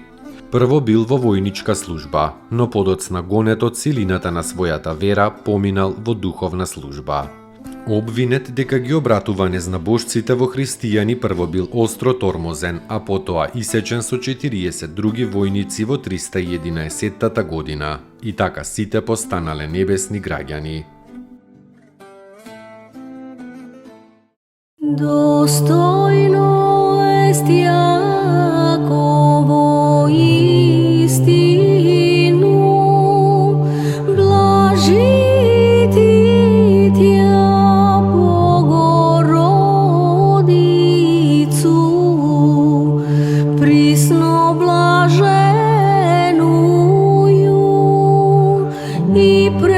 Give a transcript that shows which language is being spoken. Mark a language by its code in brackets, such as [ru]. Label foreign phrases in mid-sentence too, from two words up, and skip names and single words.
[mk] Прво бил во војничка служба, но подоцна гонет од силината на својата вера поминал во духовна служба. Обвинет дека ги обратува незнабожците во христијани прво бил остро тормозен, а потоа исечен со 40 други војници во 311 година. И така сите постанале небесни граѓани. [cu] Достойно есть яко во истину, блажити тя Богородицу, присно блаженную и